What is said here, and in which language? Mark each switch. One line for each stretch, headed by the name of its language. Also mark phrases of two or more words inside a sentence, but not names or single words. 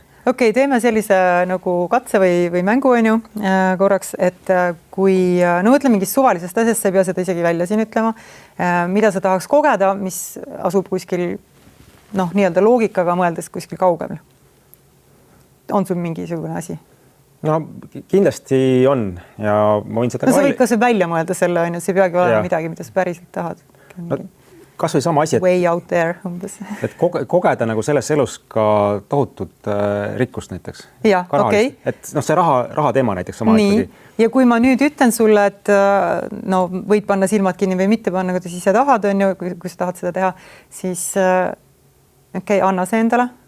Estonian: Okei, teeme sellise nagu katse või mängu on ju korraks, et kui ütle mingist suvalisest asjast, sa ei pea seda isegi välja siin ütlema, mida sa tahaks kogeda, mis asub kuskil nii-öelda loogikaga mõeldes kuskil kaugel. On sul mingisugune asi? No kindlasti on ja ma võin seda sa võid ka see välja mõelda selle, on ju, see peagi olema midagi, mida sa päriselt tahad. No, kas või sama asi,
English: way out there umbes.
Estonian: Et kogeda nagu selles elus ka tohutut rikkust näiteks. Ja, okei. Et see raha teema näiteks sama nii. Ja kui ma nüüd ütlen sulle, et võid panna silmad kinni või mitte panna, kui ise tahad, on ju, kui sa tahad seda teha, siis anna see endale.